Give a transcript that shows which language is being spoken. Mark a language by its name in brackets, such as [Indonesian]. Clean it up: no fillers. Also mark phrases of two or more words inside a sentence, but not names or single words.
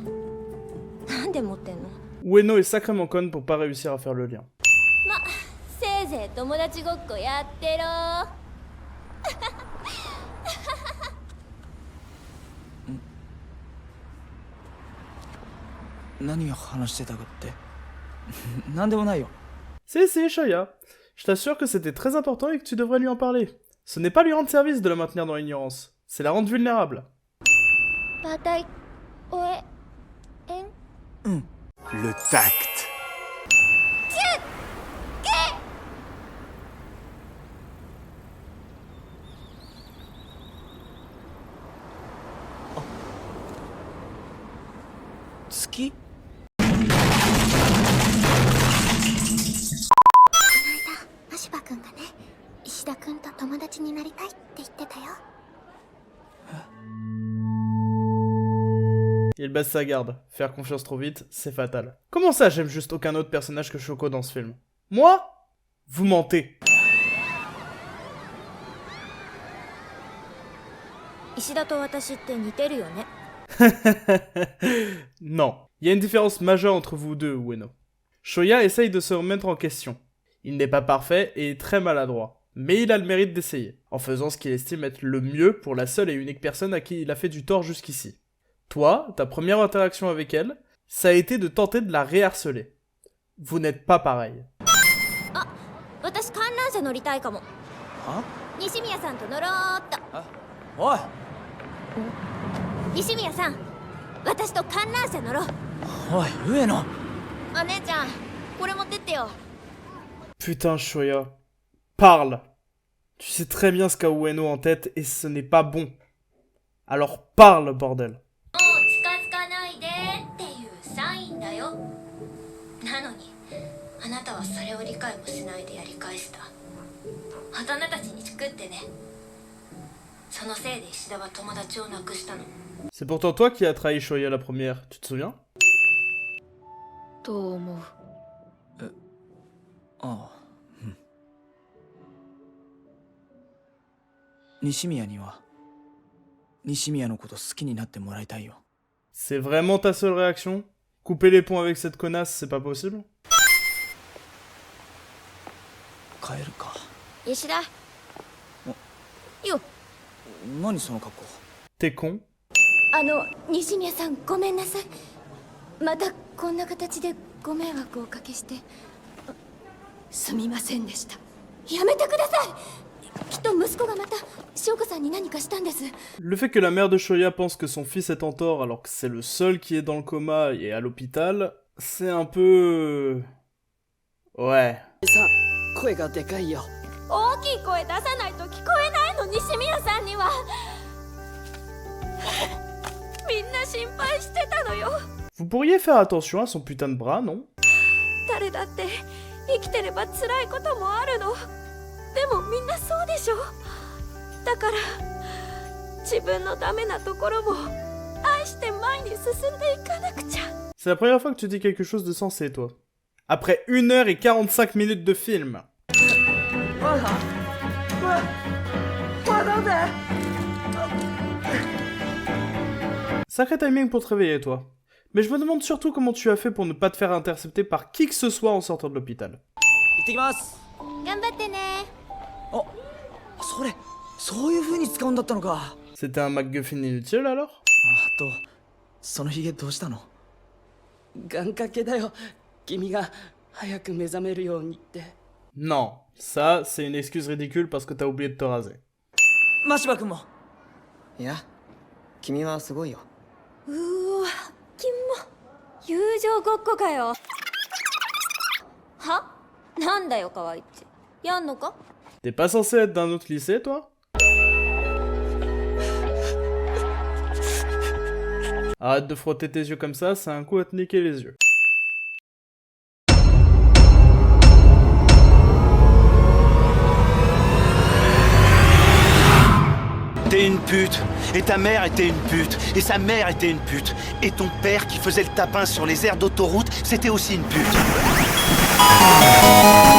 [Japanese] なんで持ってんの？ [French] Ueno est sacrément conne pour pas réussir à faire le lien. [Japanese] ま、せいぜい友達ごっこやってろ。何を話してたかってなんでもないよ。 [French] Si, Shoya. Je t'assure que c'était très important et que tu devrais lui en parler. Ce n'est pas lui rendre service de la maintenir dans l'ignorance. C'est la rendre vulnérable. バタイ、おえ、えん。 Le tact. Tsuki? [Japanese] 足場くんがね、石田くんと友達になりたいって言ってたよ。 [French] Il baisse sa garde. Faire confiance trop vite, c'est fatal. Comment ça, j'aime juste aucun autre personnage que Shoko dans ce film? Moi? Vous mentez. [Japanese] 石田と私って似てるよね。 [French] Non. Il y a une différence majeure entre vous deux, Ueno. Shoya essaye de se remettre en question. Il n'est pas parfait et est très maladroit. Mais il a le mérite d'essayer, en faisant ce qu'il estime être le mieux pour la seule et unique personne à qui il a fait du tort jusqu'ici. Toi, ta première interaction avec elle, ça a été de tenter de la réharceler. Vous n'êtes pas pareil. [Japanese] 私観覧車乗りたいかも。は？西宮さんと乗ろうっと。おい西宮さん、私と観覧車乗ろう。おい上野。お姉ちゃん、これ持ってってよ。 [French] Putain, Shoya. Parle. Tu sais très bien ce qu'a Ueno en tête et ce n'est pas bon. Alors parle, bordel. [Japanese] もう近づかないでっていうサインだよ。なのにあなたはそれを理解もしないでやり返した。大人たちにチクってね。そのせいで石田は友達を亡くしたの。 [French] C'est pourtant toi qui as trahi Shoya la première, tu te souviens? [Japanese] と思う。ああ、うん。西宮には西宮のこと好きになってもらいたいよ。 [French] C'est vraiment ta seule réaction? Couper les ponts avec cette connasse, c'est pas possible? [Japanese] 帰るか。石田。よ。何その格好。 [French] T'es con? [Japanese] 西宮さんごめんなさい。またこんな形でご迷惑をおかけしてすみませんでした。やめてください。きっと息子がまた翔子さんに何かしたんです。 [French] Le fait que la mère de Shoya pense que son fils est en tort alors que c'est le seul qui est dans le coma et à l'hôpital, c'est un peu... Ouais. [Japanese] 声がでかいよ。大きい声出さないと聞こえないの、西宮さんには。みんな心配してたのよ。 [French] Vous pourriez faire attention à son putain de bras, non? [Japanese] 誰だって生きてれば辛いこともあるの。でもみんなそうでしょ。だから自分のダメなところも愛して前に進んでいかなくちゃ。 [French] C'est la première fois que tu dis quelque chose de sensé, toi. Après 1 heure et 45 minutes de film. Sacré timing pour te réveiller, toi. Mais je me demande surtout comment tu as fait pour ne pas te faire intercepter par qui que ce soit en sortant de l'hôpital. [Japanese] 行ってきます。頑張ってね。あ、それ、そういう風に使うんだったのか。 [French] C'était un MacGuffin inutile alors? [Japanese] あと、そのヒゲどうしたの？願掛けだよ。君が早く目覚めるようにって。 [French] Non, ça, c'est une excuse ridicule parce que t'as oublié de te raser. [Japanese] 真柴君も。いや、君はすごいよ。うわ、キモ。友情ごっこかよ。は？なんだよ可愛いって。やんのか？ [French] T'es pas censé être d'un autre lycée, toi? Arrête de frotter tes yeux comme ça, c'est un coup à te niquer les yeux. T'es une pute, et ta mère était une pute, et sa mère était une pute, et ton père qui faisait le tapin sur les aires d'autoroute, c'était aussi une pute.